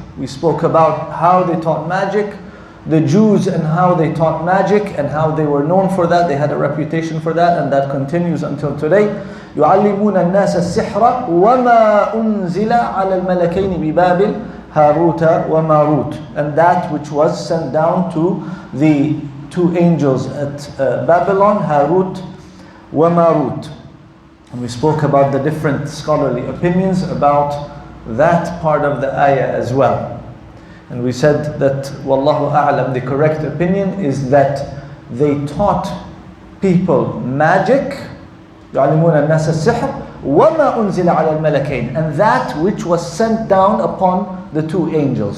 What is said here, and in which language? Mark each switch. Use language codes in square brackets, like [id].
[en] We spoke about how they taught magic, the Jews and how they taught magic and how they were known for that. They had a reputation for that, and that continues until today. [ar] يعلمون الناس السحر وما أنزل على الملكين ببابل هاروت وماروت. [en] And that which was sent down to the two angels at Babylon, Haroot and Maroot. And we spoke about the different scholarly opinions about that part of the ayah as well. And we said that Wallahu A'lam, the correct opinion is that they taught people magic, [ar] يعلمون الناس السحر وما أنزل على الملكين, [en] and that which was sent down upon the two angels.